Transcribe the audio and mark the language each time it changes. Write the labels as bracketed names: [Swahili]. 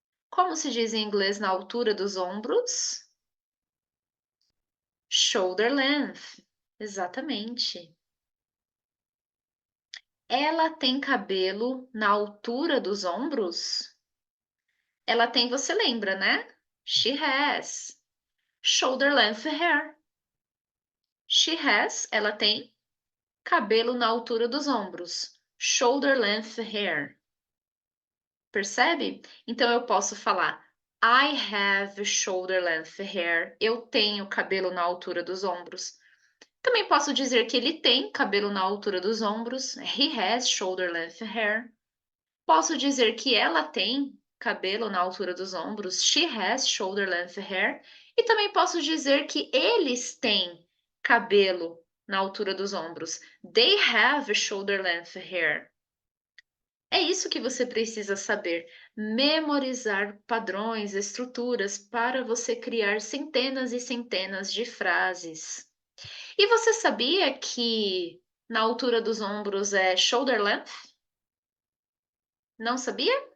[Portuguese] Como se diz em inglês na altura dos ombros? [English] Shoulder length. [Portuguese] Exatamente. Ela tem cabelo na altura dos ombros? Ela tem, você lembra, né? [English] She has shoulder length hair. She has, [Portuguese] ela tem cabelo na altura dos ombros. [English] Shoulder length hair. [Portuguese] Percebe? Então eu posso falar [English] I have shoulder length hair. [Portuguese] Eu tenho cabelo na altura dos ombros. Também posso dizer que ele tem cabelo na altura dos ombros. [English] He has shoulder length hair. [Portuguese] Posso dizer que ela tem cabelo na altura dos ombros. [English] She has shoulder length hair. [Portuguese] E também posso dizer que eles têm cabelo na altura dos ombros. [English] They have shoulder length hair. [Portuguese] É isso que você precisa saber. Memorizar padrões, estruturas para você criar centenas e centenas de frases. E você sabia que na altura dos ombros é shoulder length? Não sabia?